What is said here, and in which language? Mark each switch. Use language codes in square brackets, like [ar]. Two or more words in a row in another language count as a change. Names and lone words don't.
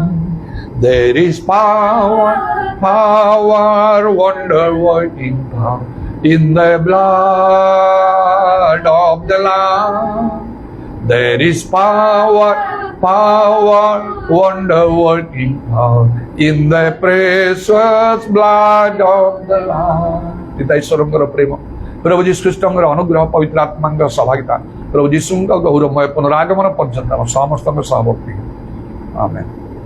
[en] There is power, power, wonder working power in the blood of the Lamb. There is power, power, wonder working power in the precious blood of the Lamb. [or] ପିତା ଈଶ୍ୱରଙ୍କର ପ୍ରେମ, ପ୍ରଭୁ ଯୀଶୁ ଖ୍ରୀଷ୍ଟଙ୍କର ଅନୁଗ୍ରହ, ପବିତ୍ର ଆତ୍ମାଙ୍କ ସହଭାଗିତା, ପ୍ରଭୁ ଯୀଶୁଙ୍କ ଗୌରବମୟ ପୁନରାଗମନ ପର୍ଯ୍ୟନ୍ତ ଆମ ସମସ୍ତଙ୍କ ସହବର୍ତ୍ତୀ। ଆମେନ୍।